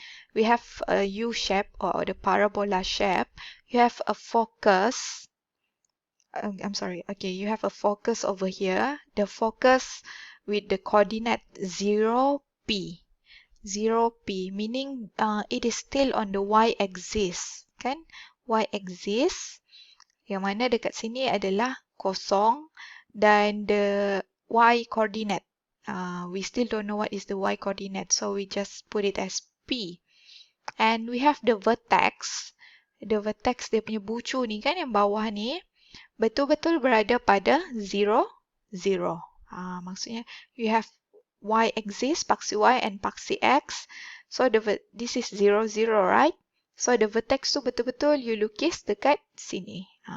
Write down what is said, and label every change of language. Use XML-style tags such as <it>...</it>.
<en>We have a U shape or the parabola shape. You have a focus. You have a focus over here. The focus with the coordinate 0p. 0p meaning it is still on the y-axis, kan?</en> <ms>Y-axis yang mana dekat sini adalah kosong dan</ms> <en>the y-coordinate. We still don't know what is the y-coordinate, so we just put it as p. And we have the vertex.</en> <ms>The vertex dia punya bucu ni kan yang bawah ni betul-betul berada pada 0, 0. Maksudnya</ms> <en>you have y-axis,</en> <ms>paksi y and paksi x.</ms> <en>So this is 0, 0, right? So the vertex</en> <ms>tu betul-betul you lukis dekat sini.</ms>